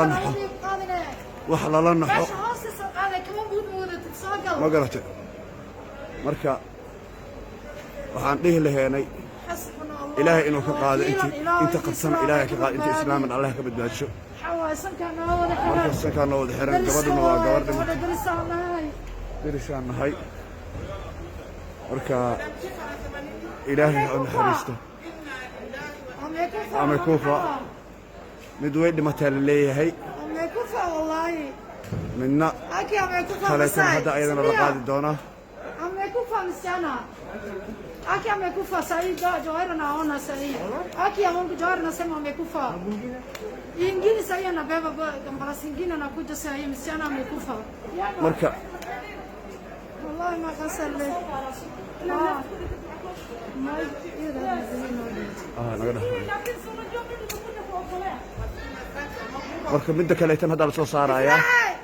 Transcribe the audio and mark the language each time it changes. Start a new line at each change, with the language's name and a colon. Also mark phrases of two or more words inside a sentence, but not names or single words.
Somali: lala naxo ma garatay marka waxaan dhihi lahaynay ilaahay inuu ka qaado inta qabsan ilaahay ka qaado inta islaaman allah ka badbaadiyo marka sankaan noo wada xiran gabadhuna waa gabar dhimatay dirisaan nahay marka ilaahay ha u naxariisto amekufa mid way dhimatay la leeyahay midna kaleetan hadda ayadana la qaadi doonaa
Swahili: amekufa msichana aki amekufa sahihi Johari naona sahihi aki ya Mungu Johari nasema amekufa ingine sahihi anabeba gambara singine anakuja sahihi msichana amekufa
Somali: marka wallahi ma kasale naga dhaxay marka midda kaleetan hadda la soo saarayaa